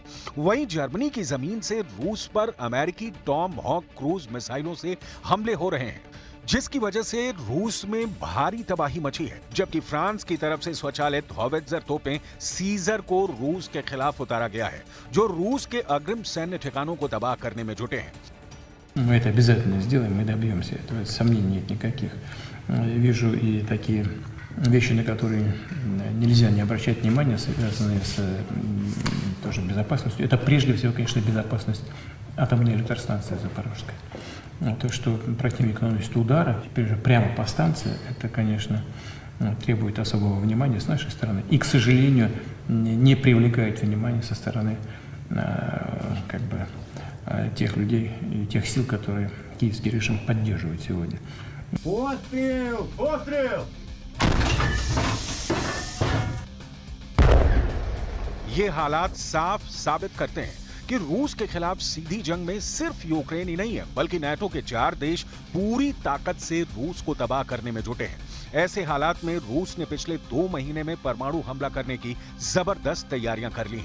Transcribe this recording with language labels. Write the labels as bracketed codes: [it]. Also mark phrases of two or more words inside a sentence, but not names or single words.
[hi] वहीं जर्मनी की जमीन से रूस पर अमेरिकी टॉम हॉक [en] cruise missiles [hi] से हमले हो रहे हैं, जिसकी वजह से रूस में भारी तबाही मची है, जबकि फ्रांस की तरफ से स्वचालित हॉवित्जर तोपें सीजर को रूस के खिलाफ उतारा गया है, जो रूस के अग्रिम सैन्य ठिकानों को तबाह करने में जुटे हैं। [ru] Мы это обязательно сделаем, мы добьемся этого, сомнений нет никаких. Вижу и такие вещи, на которые нельзя не обращать внимания, связанные с тоже безопасностью. Это прежде всего, конечно, безопасность атомной электростанции Запорожской. То, что противник наносит удары, теперь же прямо по станции, это, конечно, требует особого внимания с нашей стороны. И, к сожалению, не привлекает внимания со стороны как бы тех людей и тех сил, которые киевский режим поддерживает сегодня. Пострел! Пострел! [hi] ये हालात साफ साबित करते हैं कि रूस के खिलाफ सीधी जंग में सिर्फ यूक्रेन ही नहीं है, बल्कि नाटो के 4 देश पूरी ताकत से रूस को तबाह करने में जुटे हैं। ऐसे हालात में रूस ने पिछले 2 महीने में परमाणु हमला करने की जबरदस्त तैयारियां कर ली हैं।